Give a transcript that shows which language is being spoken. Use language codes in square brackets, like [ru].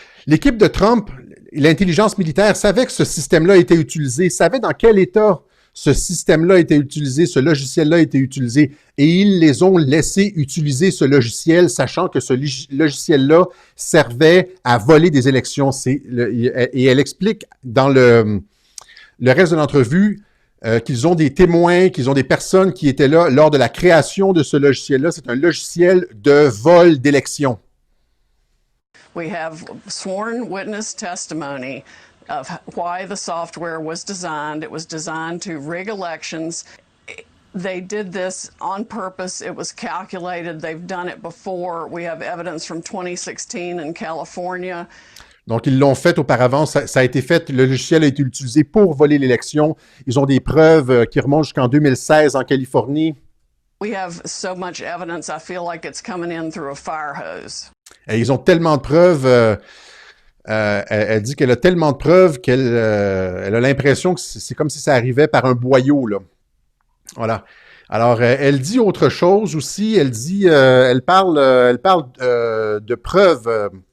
[fr] L'équipe de Trump, l'intelligence militaire, savait que ce système-là était utilisé, savait dans quel état ce système-là était utilisé, ce logiciel-là était utilisé, et ils les ont laissés utiliser ce logiciel, sachant que ce logiciel-là servait à voler des élections. Et elle explique dans le reste de l'entrevue qu'ils ont des témoins, qu'ils ont des personnes qui étaient là lors de la création de ce logiciel-là. C'est un logiciel de vol d'élections. [en] We have sworn witness testimony of why the software was designed. It was designed to rig elections. They did this on purpose. It was calculated. They've done it before. We have evidence from 2016 in California. [fr] Donc, ils l'ont fait auparavant. Ça a été fait. Le logiciel a été utilisé pour voler l'élection. Ils ont des preuves qui remontent jusqu'en 2016 en Californie. [en] We have so much evidence, I feel like it's coming in through a fire hose. [fr] Et ils ont tellement de preuves. Elle dit qu'elle a tellement de preuves qu'elle elle a l'impression que c'est comme si ça arrivait par un boyau, là. Voilà. Alors, elle dit autre chose aussi. Elle dit, elle parle de preuves.